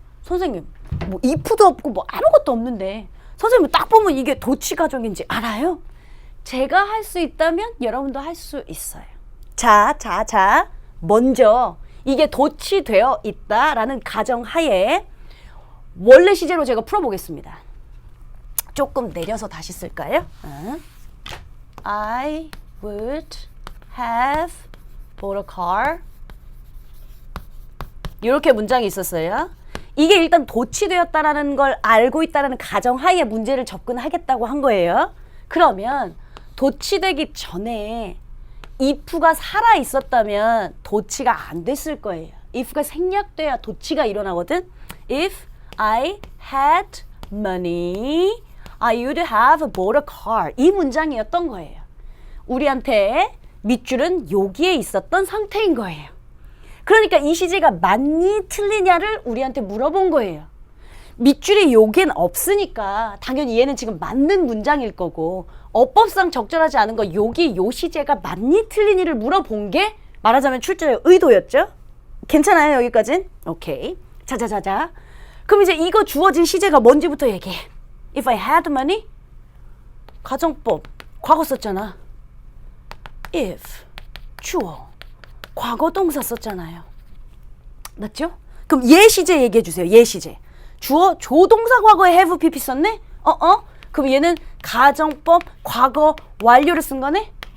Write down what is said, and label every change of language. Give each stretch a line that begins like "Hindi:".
Korean: 선생님 뭐 if도 없고 뭐 아무것도 없는데 선생님 딱 보면 이게 도치 가정인지 알아요? 제가 할 수 있다면 여러분도 할 수 있어요. 자. 먼저 이게 도치되어 있다라는 가정하에 원래 시제로 제가 풀어보겠습니다. 조금 내려서 다시 쓸까요?
English: I would have bought a car.
Korean: 이렇게 문장이 있었어요. 이게 일단 도치되었다라는 걸 알고 있다라는 가정하에 문제를 접근하겠다고 한 거예요. 그러면 도치되기 전에 if가 살아 있었다면 도치가 안 됐을 거예요. if가 생략돼야 도치가 일어나거든.
English: If I had money, I would have bought a car.
Korean: 이 문장이었던 거예요. 우리한테 밑줄은 여기에 있었던 상태인 거예요. 그러니까 이 시제가 맞니 틀리냐를 우리한테 물어본 거예요. 밑줄이 여긴 없으니까 당연히 얘는 지금 맞는 문장일 거고 어법상 적절하지 않은 거 여기 요 시제가 맞니 틀리니를 물어본 게 말하자면 출제의 의도였죠. 괜찮아요 여기까진? 오케이. 자자자자. 그럼 이제 이거 주어진 시제가 뭔지부터 얘기해.
English: If I had money,
Korean: 가정법 과거 썼잖아. If 주어 과거 동사 썼잖아요. 맞죠? 그럼 얘 시제 얘기해 주세요. 얘 시제. 주어 조동사 과거에 have pp 썼네? 그럼 얘는 가정법 과거 완료를 쓴 거네?